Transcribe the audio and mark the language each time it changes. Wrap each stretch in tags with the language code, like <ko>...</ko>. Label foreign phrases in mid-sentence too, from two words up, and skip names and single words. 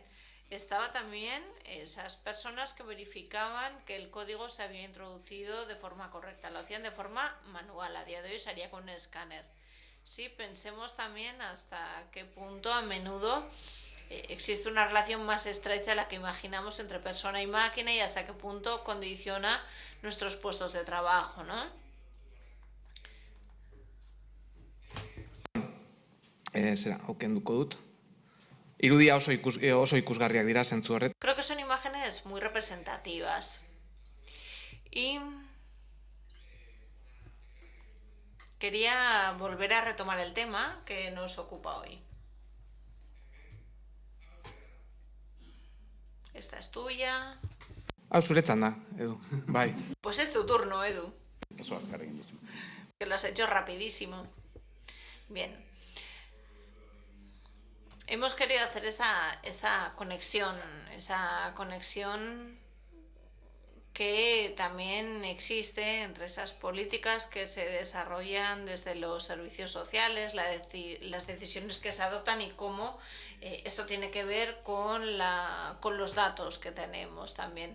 <es>Estaba también esas personas que verificaban que el código se había introducido de forma correcta, lo hacían de forma manual, a día de hoy se haría con un escáner. Sí, pensemos también hasta qué punto a menudo existe una relación más estrecha de la que imaginamos entre persona y máquina y hasta qué punto condiciona nuestros puestos de trabajo, ¿no?</es> <eu>Aukenduko dut. Irudia oso ikusgarriak dira zentzu horret.</eu> <es>Creo que son imágenes muy representativas. Y quería volver a retomar el tema que nos ocupa hoy. Esta es tuya.</es> <eu>Hau zuretzan da, Edu. Bai.</eu> <es>Pues es tu turno, Edu.</es> <eu>Oso azkar egin duzu.</eu> <es>Que lo has hecho rapidísimo. Bien. Hemos querido hacer esa conexión que también existe entre esas políticas que se desarrollan desde los servicios sociales, las decisiones que se adoptan y cómo esto tiene que ver con los datos que tenemos también.</es>